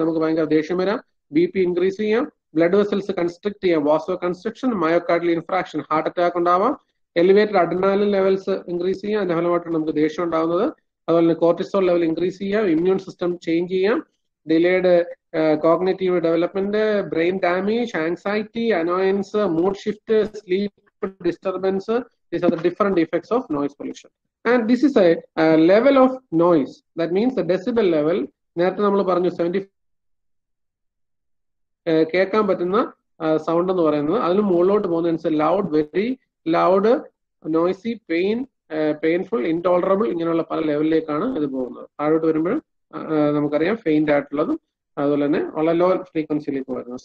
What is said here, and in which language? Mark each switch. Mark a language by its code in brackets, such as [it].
[ml] നമുക്ക് ഭയങ്കര ദേഷ്യം വരാം, BP ഇൻക്രീസ് ചെയ്യാം, ബ്ലഡ് വെസൽസ് കൺസ്ട്രിക്ട് ചെയ്യാം, വാസോ construction, myocardial infarction, heart attack ഉണ്ടാവാം, എലിവേറ്റഡ് അഡ്രിനാലിൻ ലെവൽസ് ഇൻക്രീസ് ചെയ്യാം, അതിന്റെ ഫലമായിട്ട് നമുക്ക് ദേഷ്യം ഉണ്ടാവുന്നത്. അതുപോലെ തന്നെ കോർട്ടിസോൾ ലെവൽ ഇൻക്രീസ് ചെയ്യാം, ഇമ്മ്യൂൺ സിസ്റ്റം ചേഞ്ച് ചെയ്യാം, delayed cognitive development, brain damage, anxiety, annoyance, mood shift, sleep disturbance. [en] These are the different effects of noise pollution. And this is a level of noise. That means the decibel level. [ml] നേരത്തെ നമ്മൾ പറഞ്ഞു 70 കേൾക്കാൻ പറ്റുന്ന sound എന്ന് പറയുന്നത് അതിന് മുകളിലോട്ട് പോകുന്ന loud, very loud, noisy, painful, intolerable, ഇങ്ങനെയുള്ള പല ലെവലിലേക്കാണ് ഇത് പോകുന്നത്. താഴോട്ട് വരുമ്പോഴും നമുക്കറിയാം ഫെയിൻറ്റ് ആയിട്ടുള്ളതും അതുപോലെ തന്നെ വളരെ ലോ ഫ്രീക്വൻസിയിലേക്ക് വരുന്നത്.